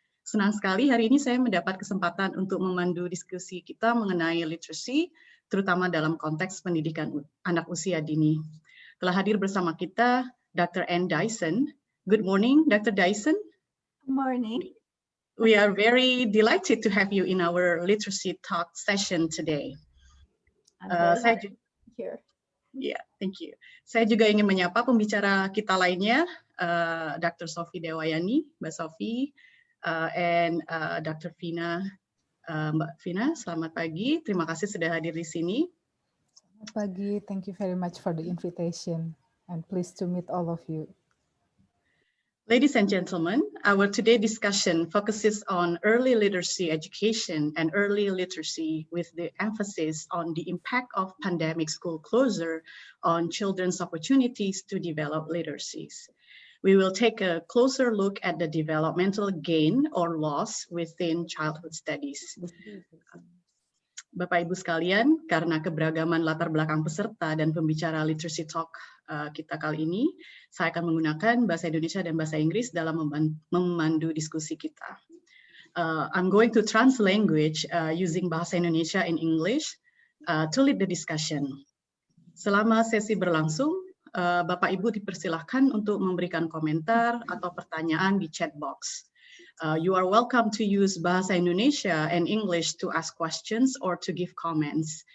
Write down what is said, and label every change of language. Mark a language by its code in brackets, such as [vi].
[id] Senang sekali hari ini saya mendapat kesempatan untuk memandu diskusi kita mengenai literasi, terutama dalam konteks pendidikan anak usia dini. Telah hadir bersama kita Dr. Dyson. [en] Good morning, Dr. Dyson. Good morning. We are very delighted to have you in our literacy talk session today. [id] Saya [en] here. Yeah, thank you. [id] Saya juga ingin menyapa pembicara kita lainnya, Dr. [en] Sofi Dewayani, Mbak Sofi, and Dr. Vina. [id] Mbak Vina, selamat pagi. Terima kasih sudah hadir di sini. Selamat pagi. [en] Thank you very much for the invitation. I'm pleased to meet all of you. Ladies and gentlemen, our today discussion focuses on early literacy education and early literacy with the emphasis on the impact of pandemic school closure on children's opportunities to develop literacies. We will take a closer look at the developmental gain or loss within childhood studies. [id] Bapak Ibu sekalian, karena keberagaman latar belakang peserta dan pembicara literacy talk kita kali ini, saya akan menggunakan bahasa Indonesia dan bahasa Inggris dalam memandu diskusi kita. [en] I'm going to translate language using bahasa Indonesia and English to lead the discussion. [id] Selama sesi berlangsung, Bapak Ibu dipersilahkan untuk memberikan komentar atau pertanyaan di chat box. [en] You are welcome to use Bahasa Indonesia and English to ask questions or to give comments.